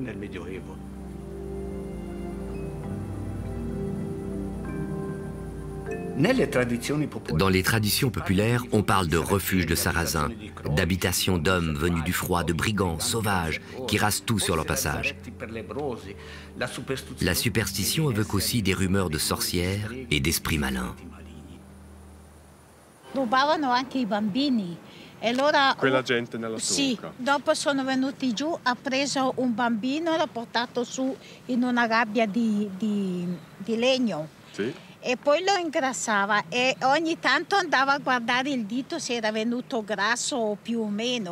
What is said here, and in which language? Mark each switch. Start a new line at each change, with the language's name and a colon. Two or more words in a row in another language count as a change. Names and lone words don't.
French: Dans les traditions populaires, on parle de refuge de sarrasins, d'habitation d'hommes venus du froid, de brigands sauvages qui rasent tout sur leur passage. La superstition évoque aussi des rumeurs de sorcières et d'esprits malins.
Italian: Rubavano anche I bambini. E allora, quella gente nella sì, sua. dopo sono venuti giù, ha preso un bambino e l'ha portato su in una gabbia di legno. Sì. E poi lo ingrassava e ogni tanto andava a guardare il dito se era venuto grasso o più o meno.